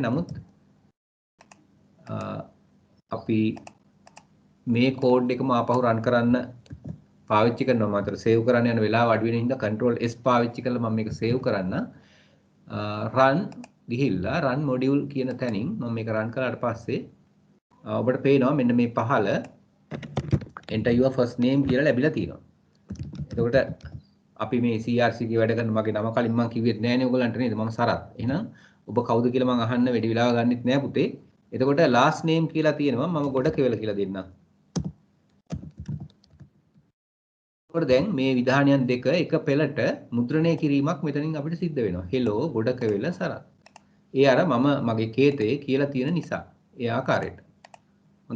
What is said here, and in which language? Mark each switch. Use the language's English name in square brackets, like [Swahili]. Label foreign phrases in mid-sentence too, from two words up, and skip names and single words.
[Sinhala] නමුත් අපි මේ කෝඩ් එකම ආපහු රන් කරන්න පාවිච්චි කරනවා. මාතර සේව් කරන්න යන වෙලාව අඩු වෙන හින්දා [English] control S [Sinhala] පාවිච්චි කරලා මම මේක සේව් කරන්න. run ගිහිල්ලා [English] run module [Sinhala] කියන තැනින් මම මේක run කරාට පස්සේ ඔබට පේනවා මෙන්න මේ පහළ [English] enter your first name [Sinhala] කියලා ලැබිලා තියෙනවා. එතකොට අපි මේ CRC එකේ වැඩ කරන මගේ නම කලින් මම කිව්වෙත් නෑනේ ඔයගලන්ට නේද? මම සරත්. එහෙනම් ඔබ කවුද කියලා මම අහන්න වැඩි වෙලාව ගන්නෙත් නෑ පුතේ. එතකොට [English] last name [Sinhala] කියලා තියෙනවා. මම ගොඩ කෙවල කියලා දෙන්නම්. එතකොට දැන් මේ විධානයන් දෙක එක පෙළට මුද්‍රණය කිරීමක් මෙතනින් අපිට සිද්ධ වෙනවා. hello ගොඩ කෙවල සරත්. ඒ අර මම මගේ කේතේ කියලා තියෙන නිසා. ඒ ආකාරයට. හොඳයි.